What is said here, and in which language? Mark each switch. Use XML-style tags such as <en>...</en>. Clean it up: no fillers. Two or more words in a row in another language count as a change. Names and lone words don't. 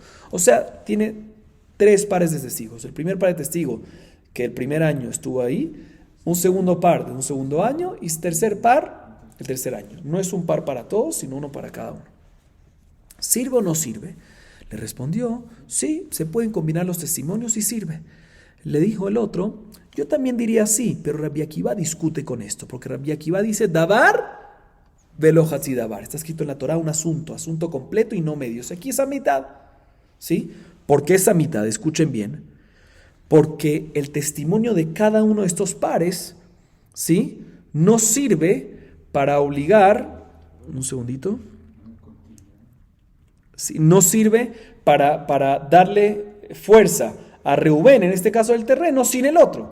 <es>O sea, tiene 3 pares de testigos. El primer par de testigos que el primer año estuvo ahí, un segundo par de un segundo año y tercer par el tercer año. No es un par para todos, sino uno para cada uno. ¿Sirve o no sirve? Le respondió, sí, se pueden combinar los testimonios y sirve. Le dijo el otro, yo también diría sí, pero Rabbi Akiva discute con esto, porque Rabbi Akiva dice,</es> <he>דבר ולא חצי דבר.</he> <es>Está escrito en la Torah un asunto completo y no medios. Aquí es a mitad, ¿sí? ¿Por qué es a mitad? Escuchen bien. Porque el testimonio de cada uno de estos pares, ¿sí? No sirve para obligar, un segundito, sí, no sirve para darle fuerza a Reubén, en este caso el terreno, sin el otro.</es>